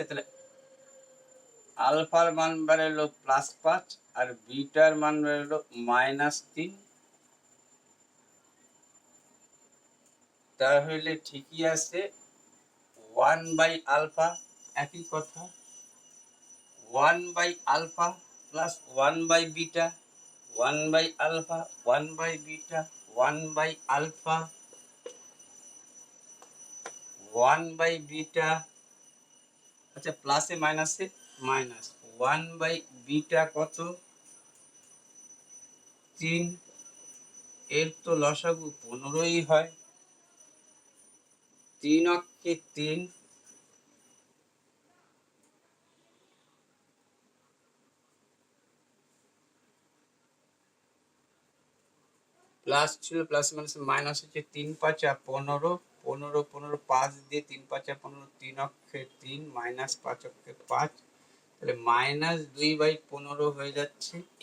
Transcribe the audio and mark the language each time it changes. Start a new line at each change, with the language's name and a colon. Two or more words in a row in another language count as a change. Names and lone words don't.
Bangla: তাহলে আলফার মান বেরোলো +5 আর বিটার মান বেরোলো -3, তাহলে ঠিকই আছে। 1/α, একই কথা, 1/α প্লাস 1/β, 1/α, 1/β, 1/α, 1/β, আচ্ছা প্লাসে মাইনাসে মাইনাস, 1/β কত? 3, এর তো লসাগু 15ই হয়, 3 অক্ষে 3, প্লাস ছিল, প্লাস মাইনাস হচ্ছে 3 5 15, 15 15 5 দিয়ে 3 5 15, 3 অক্ষে 3 -5 অক্ষে 5, তাহলে -2/15 হয়ে যাচ্ছে।